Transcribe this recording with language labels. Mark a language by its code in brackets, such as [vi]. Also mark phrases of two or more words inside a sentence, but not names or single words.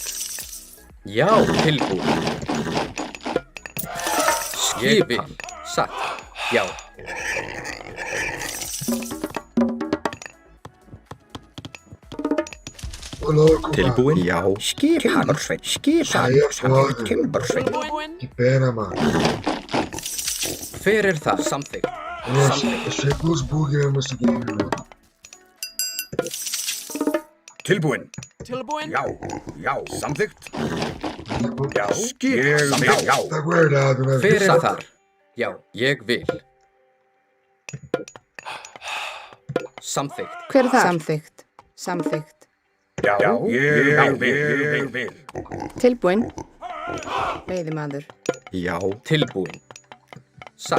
[is] Já. Tilbúin. Skipan. Satt. Já. [pt] Ô, louco, [is] Tilbúin. [pt] mano. [is] Já. Timbursveinn. Skipan. [pt] Aí é [is] Samþykkt. [pt] foda. [is] Timbursveinn. Tilbúin. [pt] Que pena, mano. [is] Hver er það? Samþykkt. [pt] Eu achei com os bugs mesmo esse game, mano. [is] Tilbúin. Tilbúin. Já. Já. Samþykkt. Já. Skipan. Samþykkt. Já. [pt] Tá guardado, né? [is] Hver er þar? Já. Ég vil. Samþykkt. Hver er það? Samþykkt. Samþykkt. Já. Ég vil. Tilbúin. Veiðimaður. Já. Tilbúin. Satt.